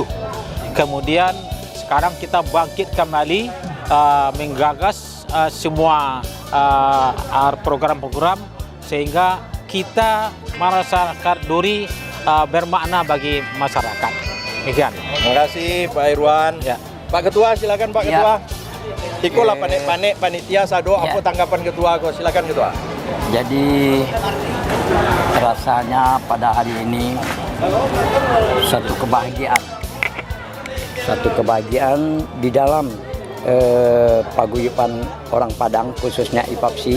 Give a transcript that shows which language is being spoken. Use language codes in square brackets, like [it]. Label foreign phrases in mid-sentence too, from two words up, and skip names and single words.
[id] Kemudian sekarang kita bangkit kembali menggagas semua program-program sehingga kita masyarakat Duri bermakna bagi masyarakat. Demikian. Terima kasih Pak Irwan. Ya. Pak Ketua, silakan Pak Ketua. [min] Iko lah panek-panek panitia sado, [id] apa tanggapan Ketua? Silakan Ketua. Jadi rasanya pada hari ini satu kebahagiaan di dalam paguyuban orang Padang, khususnya IPAPSI.